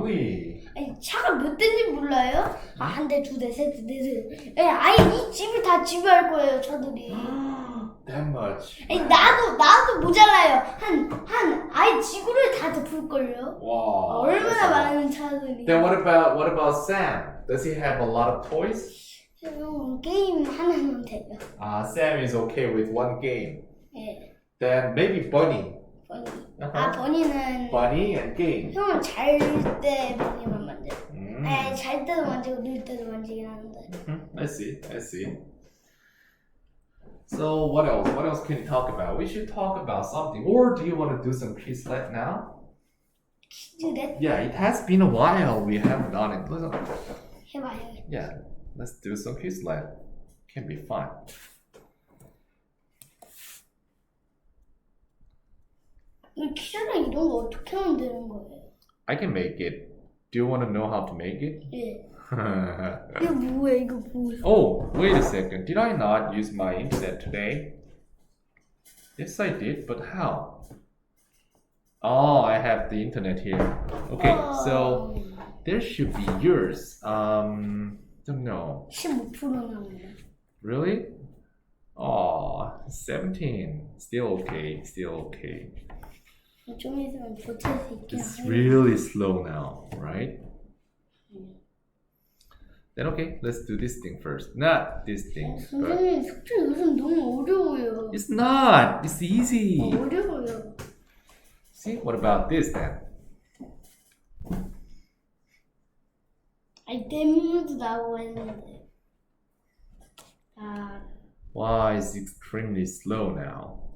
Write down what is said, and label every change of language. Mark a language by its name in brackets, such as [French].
[English] Really? [Korean] 아니 차가 몇 대인지 몰라요? 한 대, 두 대, 세 대, 네 대. 아예 이 집을 다 지배할 거예요, 차들이. [English] That much. [Korean] 아니 나도 모자라요. 아예 지구를 다 덮을걸요. [English] Wow. [Korean] 얼마나 [English] that's a lot. [Korean] 많은 차들이. [English] Then what about Sam? Does he have a lot of toys? [Korean] 게임 하나는 돼요. [English] Sam is okay with one game. [Korean] 예, [English] Then maybe Bunny. [Korean] 버니. Uh-huh. 버니는 [English] Bunny and game. [Korean] 형은 잘 때 버니만 만져요. Mm. 아니 잘 때도 만지고 놀 때도 만지긴 하는데. [English] I see. I see. So what else? What else can you talk about? We should talk about something. Or do you want to do some Quizlet now? [Korean] 퀴즈렛 [English] Yeah, it has been a while we haven't done it. [Korean] 해봐요. [English] Yeah, let's do some Quizlet. Can be fun. [Korean] 이 퀴즈랑 이런 거 어떻게 만드는 거예요? [English] I can make it. Do you want to know how to make it? 예. 이거 뭐야? 이거 뭐야? Oh, wait a second. Did I not use my internet today? Yes, I did, but how? Oh, I have the internet here. Okay, so there should be yours. Don't know. [Korean] 15% 나오네. [English] Really? Oh, 17. Still okay. Still okay. [Korean] 좀 있으면 버틸 수 있긴 [English] It's [Korean] 하네. [English] really slow now, right? Then okay, let's do this thing first. Not this thing, but [Korean] 선생님 숙제 요즘 너무 어려워요. [English] it's not. It's easy. [Korean] 어려워요. [English] See, what about this then? [Korean] 아니 댐도 나오고 했는데. [English] Wow, it's extremely slow now.